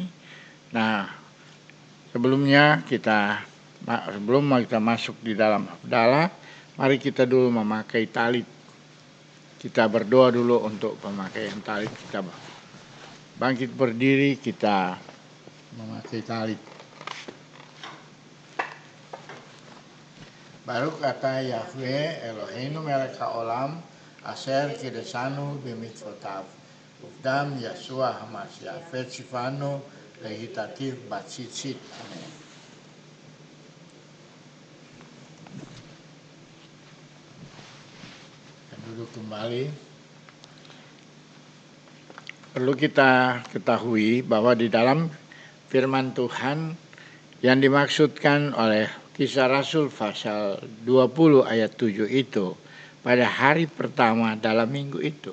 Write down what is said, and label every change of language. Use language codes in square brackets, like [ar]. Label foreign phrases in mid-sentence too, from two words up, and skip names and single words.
[id] Nah, sebelum kita masuk di dalam Hafdalah, mari kita dulu memakai talit. Kita berdoa dulu untuk pemakaian talit. Kita bangkit berdiri, kita memakai talit. [he] ברוך אתה יהוה אלוהינו מלך העולם אשר קדשנו במצוותיו ובדם ישוע המשיח וציוונו להתעטף בציצית. [id] Amin. Duduk kembali. Perlu kita ketahui bahwa di dalam firman Tuhan yang dimaksudkan oleh Kisah Rasul pasal 20 ayat 7 itu pada hari pertama dalam minggu itu.